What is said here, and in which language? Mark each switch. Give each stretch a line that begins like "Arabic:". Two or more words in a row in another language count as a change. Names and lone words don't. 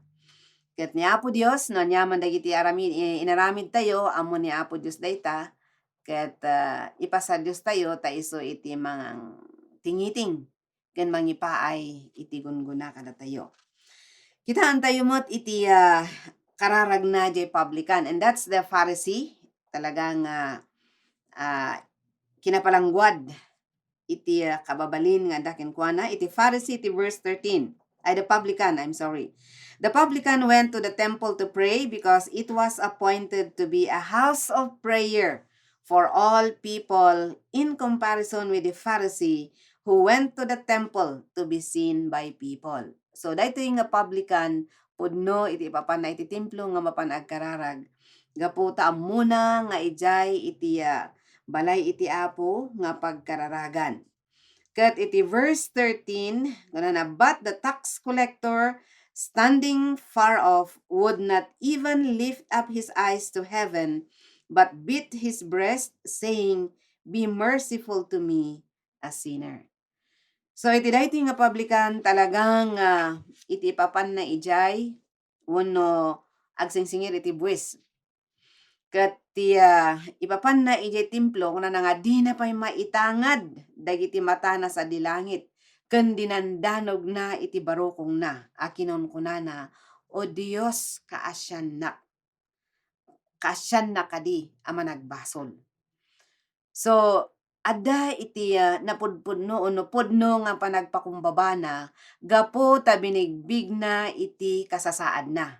Iloko: Ket ni Apo Dios no anyaman dagiti inaramid tayo amo ni Apo Dios dayta ket ipasa Dios tayo ta isu iti mangang tingiting ken mangipaay iti gunguna kada tayo. Kitaan tayo met iti kararag na jay publican
English: and that's the Pharisee
Iloko: talagang kinapalangguad iti kababalin nga daken kuana iti Pharisee iti verse 13 ay
English: the publican, I'm sorry. The publican went to the temple to pray because it was appointed to be a house of prayer for all people in comparison with the Pharisee who went to the temple to be seen by people.
Iloko: So dayto yung nga publican pudno iti papan na iti templo nga mapanagkararag. Gaputa muna nga ijay iti balay iti Apo nga pagkararagan. Ket iti
English: verse 13, but the tax collector standing far off would not even lift up his eyes to heaven, but beat his breast, saying, "Be merciful to me, a sinner."
Iloko: So iti daytoy nga publican talagang iti papan na ijay wenno agsingsingir iti buwis. Ket ipapan na ijay templo kuna nga di na pay maitangad dagiti mata na sa dilangit ken dinandanog na iti barokong na akinon kunana, "O Dios, kaasyan na kadi ama nagbasol." So adda iti napudpudno o pudno nga panagpakumbabana gapo ta binigbig na iti kasasaad na.